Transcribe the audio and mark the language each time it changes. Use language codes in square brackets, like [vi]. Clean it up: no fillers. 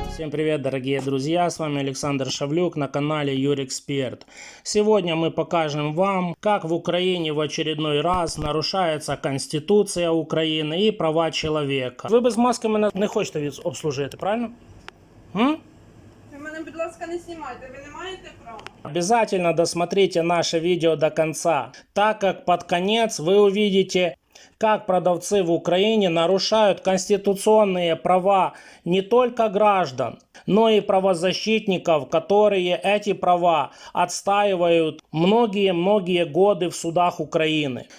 [ru] привет, дорогие друзья, с вами Александр Шавлюк на канале Юрексперт. Сегодня мы покажем вам, как в Украине в очередной раз нарушается Конституция України и права человека. [uk] Ви без маски мене не хочете обслужити, правильно? Ви мене, будь ласка, не знімайте, ви не маєте права. [ru] Обязательно досмотрите наше видео до конца, так как под конец вы увидите, как продавцы в Украине нарушают конституционные права не только граждан, но и правозащитников, которые эти права отстаивают многие-многие годы в судах Украины.